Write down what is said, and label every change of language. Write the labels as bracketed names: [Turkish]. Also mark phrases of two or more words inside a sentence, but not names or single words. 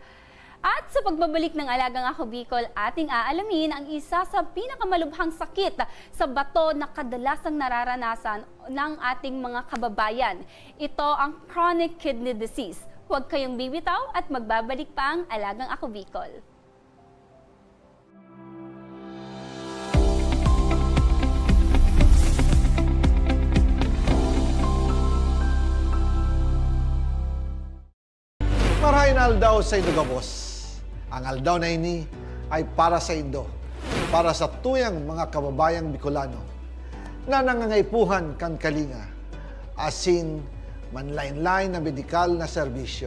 [Filipino] At sa pagbabalik ng Alagang Ako Bicol, ating aalamin ang isa sa pinakamalubhang sakit sa bato na kadalasang nararanasan ng ating mga kababayan. Ito ang [English] chronic kidney disease. [Filipino] Huwag kayong bibitaw at magbabalik pa ang Alagang Ako Bicol. [Bikol] Marahin aldaw sa Indo Gabos. Ang aldaw na ini ay para sa Indo, para sa tuyang mga kababayang Bicolano na nangangaipuhan kan kalinga, asin manlain-lain na medikal na serbisyo.